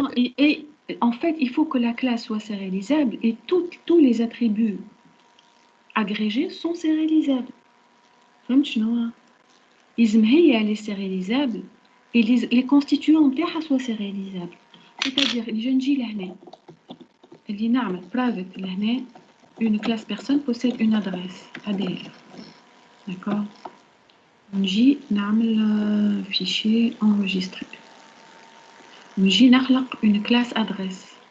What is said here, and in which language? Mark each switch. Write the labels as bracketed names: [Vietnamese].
[French] non en fait il faut que la classe soit sérialisable et tous les attributs agrégés sont sérialisables. [Arabic] فهمت شنو؟ لازم هي اللي سيرياليزابل [French] et les constituants [Arabic] نتاعها [French] soient sérialisables. C'est-à-dire [Arabic] اللي نجي لهنا اللي نعمل private لهنا [French] une classe personne possède une adresse ADL. D'accord? [Arabic] نجي نعمل [French] fichier enregistré. [Arabic] نجي نخلق [French] une classe adresse.